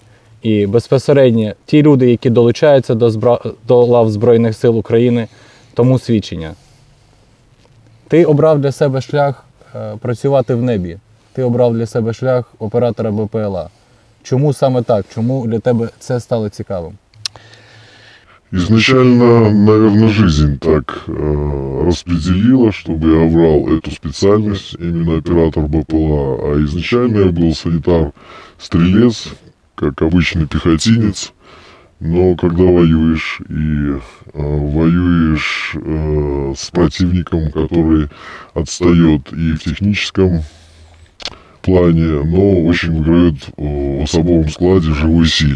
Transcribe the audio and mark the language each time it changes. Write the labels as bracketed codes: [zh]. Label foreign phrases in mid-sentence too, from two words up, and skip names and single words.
[uk] І безпосередньо ті люди, які долучаються до лав Збройних сил України, тому свідчення. Ти обрав для себе шлях працювати в небі. Ти обрав для себе шлях оператора БПЛА. Чому саме так? Чому для тебе це стало цікавим? [ru] Изначально, наверное, жизнь так распределила, чтобы я выбрал эту специальность, именно оператор БПЛА. А изначально я был санитар-стрелец, как обычный пехотинец. Но когда воюешь и воюешь с противником, который отстает и в техническом плане, но очень выиграет в особом складе, живой силе.